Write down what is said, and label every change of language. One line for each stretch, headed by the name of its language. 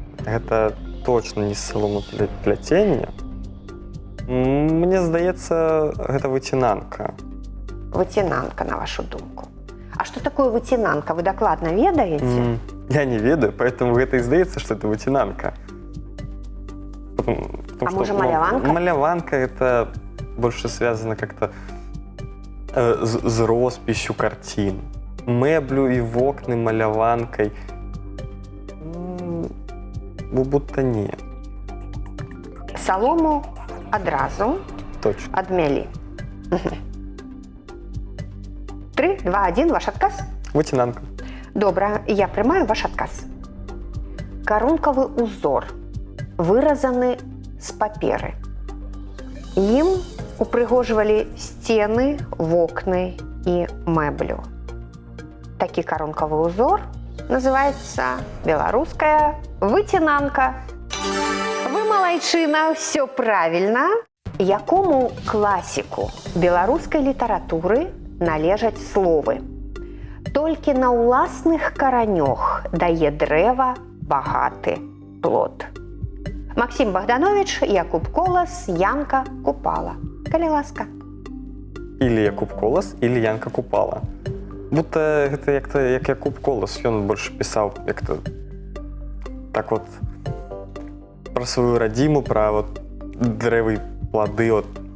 Belarusian: Гэта точно не саломапляценне. Мне здаецца, гэта выцінанка. Выцінанка, на вашу думку. А што такое выцінанка? Вы дакладна ведаеце? Я не ведаю, поэтому гэта і здаецца, што это выцінанка. А можа, маляванка?
Russian: Маляванка это больше связано как-то з росписью картин.
Belarusian: Мэблю и вокны маляванкой.
Russian: Будто не.
Belarusian: Салому адразу
Russian: Точно.
Belarusian: адмялі. 3, 2, 1, ваш адказ? Выцінанка. Добра, я прымаю ваш адказ. Карункавы узор выразаны з паперы. Ім упрыгожвалі сцены, вокны і мэблю. Такі карункавы узор называецца беларуская выцінанка. Вы малайчына, все правільна. Якому класіку беларускай літаратуры належаць словы? Толькі на ўласных каранёх дае дрэва багаты плод. Максим Богданович, Якуб Колас, Янка Купала. Калі ласка.
Russian: Или Якуб Колас, или Янка Купала.
Belarusian: Будто гэта як Якуб Колас, ён больше пісаў як-то так вот
Russian: про свою
Belarusian: радзіму, про вот дрэвы, плоды. Вот.